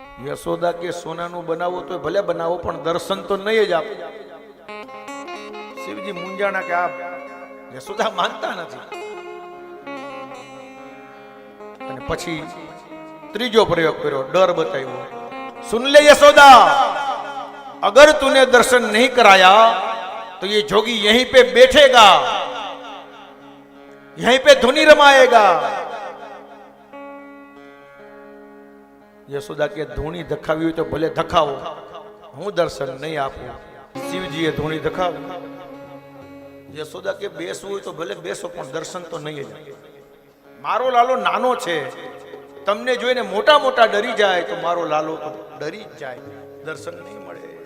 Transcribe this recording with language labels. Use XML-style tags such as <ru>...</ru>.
<gu>યશોદા કે સોનાનું બનાવો તો ભલે બનાવો, પણ દર્શન તો નહીં જ આપો. શિવજી મુંજાણા કે આ યશોદા માનતા નથી. અને પછી ત્રીજો પ્રયોગ કર્યો, ડર બતાવ્યો.</gu> <hi>સુન લે યશોદા, अगर तूने दर्शन नहीं कराया तो ये जोगी यहीं पे बैठेगा, यहीं पे धुनी रमाएगा.</hi> <gu>યશોદા કે ધૂણી ધખાવી હોય તો ભલે ધખાવો, હું દર્શન નહીં આપું. શિવજીએ ધૂણી ધખાવી. યશોદા કે બેસવું હોય તો ભલે બેસો, પણ દર્શન તો નહીં જ. મારો લાલો નાનો છે, તમને જોઈને મોટા મોટા ડરી જાય તો મારો લાલો તો ડરી જ જાય, દર્શન નહીં મળે.</gu>